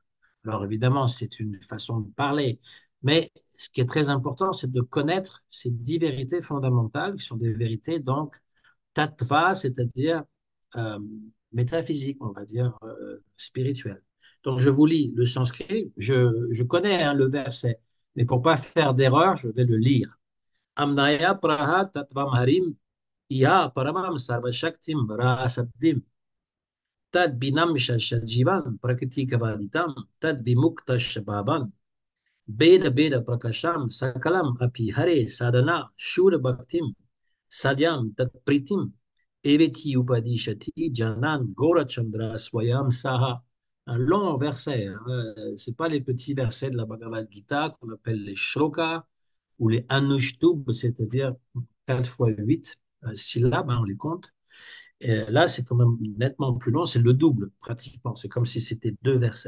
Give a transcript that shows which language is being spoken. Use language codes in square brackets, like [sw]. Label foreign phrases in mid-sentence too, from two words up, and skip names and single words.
[fr] Alors évidemment, c'est une façon de parler, mais ce qui est très important, c'est de connaître ces 10 vérités fondamentales, qui sont des vérités donc tattva, c'est-à-dire euh, métaphysiques, on va dire spirituelles. Donc je vous lis le sanskrit, je connais hein, le verset, mais pour pas faire d'erreur, je vais le lire. [sa] आम्नायः प्राह तत्त्वं हरिमिह परमं सर्वशक्तिं रसाब्धिं तद्भिन्नांशांश्च जीवान् प्रकृतिकवलितान् तद्विमुक्तांश्च भावाद् भेदाभेदप्रकाशं सकलमपि हरेः साधनं शुद्धभक्तिं साध्यं तत्प्रीतिमेवेति उपदिशति जनान् गौरचन्द्रः स्वयं सः. [fr] Un long verset, hein. C'est pas les petits versets de la Bhagavad Gita qu'on appelle les shlokas ou les anushtubs, c'est-à-dire 4 fois 8 syllabes, hein, on les compte. Et là, c'est quand même nettement plus long, c'est le double pratiquement. C'est comme si c'était deux versets.